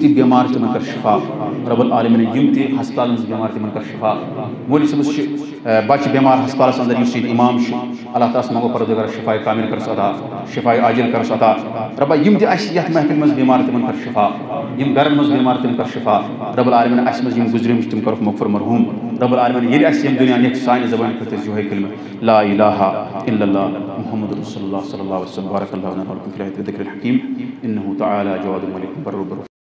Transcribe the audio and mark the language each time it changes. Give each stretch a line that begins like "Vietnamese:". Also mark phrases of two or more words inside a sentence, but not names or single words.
Kashmiri: تہِ بٮ۪مار چھِ تِمن کر شفا
Arabic: رب العالمیٖن
Kashmiri: یِم تہِ ہسپتالن منٛز بٮ۪مار تِمن کر شفا مولوی صٲبس چھِ بچہِ بٮ۪مار ہسپتالس انٛدر یُس ییٚتہِ اِمام چھُ اللہ تعالیٰ ہس منٛگو پروردگار شفاے کامل کرس عطا شفاے عاجل کرس عطا ربا یِم تہِ اَسہِ یتھ محفِل منٛز بٮ۪مار تِمن کر شفا یِم گرن منٛز بٮ۪مار تِم کر شفا
Arabic: رب العالمیٖن
Kashmiri: اَسہِ منٛز یِم گُزریمٕتۍ چھِ تِم کرُکھ مغفر مرحوٗم
Arabic: رب العالمیٖن
Kashmiri: ییٚلہِ اَسہِ ییٚمہِ دُنیا نِکھ سانہِ زبانہِ خٲطرٕ یِہوے کلمہٕ
Arabic: لا الہ الا اللہ محمد رسول اللہ صلی اللہ علیہ وسلم بارک اللہ لنا ولکم فی الآیات والذکر الحکیم انہ تعالی جواد ملک بر